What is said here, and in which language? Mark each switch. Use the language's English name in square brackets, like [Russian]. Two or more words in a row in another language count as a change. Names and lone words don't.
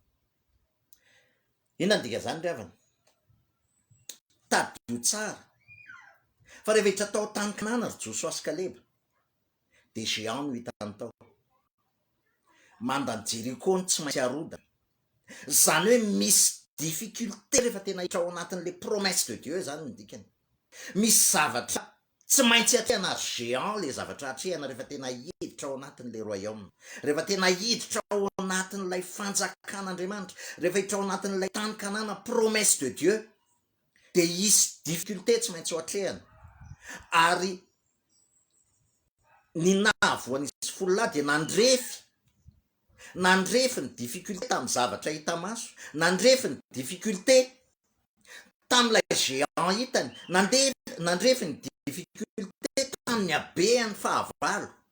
[Malagasy] Inona ny dika zany ry havana? Tadio tsara fa rehefa hiditra tao tany Kanana ry Joshua sy Kaleba, de géant no hitany tao, mandany Jeriko ny tsy maintsy arodana, zany hoe misy difficulté rehefa tena hiditra ao anatin' [French] le promesse de Dieu [Malagasy] zany ny dikany, misy zavatra tsy maintsy atrehana, ary géant le zavatra atrehana rehefa tena hiditra ao anatin' [French] le royaume, [Malagasy] rehefa tena hiditra ao anatin'ilay fanjakan'Andriamanitra, rehefa hiditra ao anatin'ilay tany Kanana [French] promesse de Dieu, [Malagasy] de hisy difficulté tsy maintsy ho atrehana, ary ny nahavoan'izy folo lahy de nandrefy ny difficulté tamin'ny zavatra hita maso, nandrefy ny difficulté tamin'ilay géant hitany, nandrefy ny difficulté tamin'ny habean'ny fahavalo,